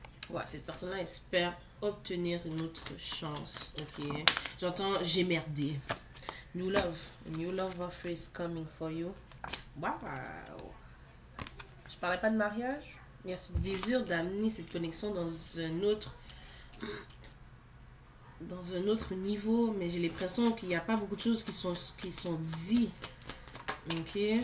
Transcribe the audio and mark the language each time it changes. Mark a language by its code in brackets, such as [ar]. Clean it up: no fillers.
[fr] Ouais, cette personne-là espère obtenir une autre chance. Ok. J'entends j'ai merdé. [en] New love. A new love offer is coming for you. Wow. [fr] Je parlais pas de mariage. Il y a ce désir d'amener cette connexion dans un autre niveau, mais j'ai l'impression qu'il n'y a pas beaucoup de choses qui sont dites. Ok.